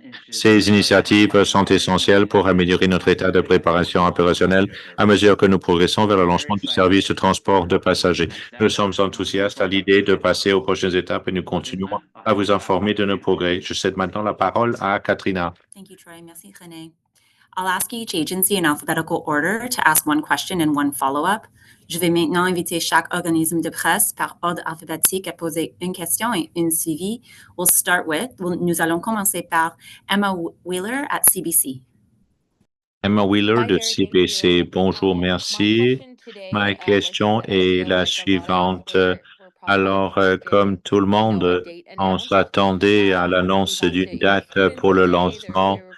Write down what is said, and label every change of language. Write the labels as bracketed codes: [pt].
[fr] Ces initiatives sont essentielles pour améliorer notre état de préparation opérationnelle à mesure que nous progressons vers le lancement du service de transport de passagers. Nous sommes enthousiastes à l'idée de passer aux prochaines étapes et nous continuons à vous informer de nos progrès. Je cède maintenant la parole à Katrina. [en] Thank you, Troy. Merci, René. I'll ask each agency in alphabetical order to ask one question and one follow-up. [fr] Je vais maintenant inviter chaque organisme de presse par ordre alphabétique à poser une question et une suivie. Nous allons commencer par Emma Wheeler at CBC. Emma Wheeler de CBC. Bonjour, merci. Ma question est la suivante. Alors, comme tout le monde, on s'attendait à l'annonce d'une date pour le lancement.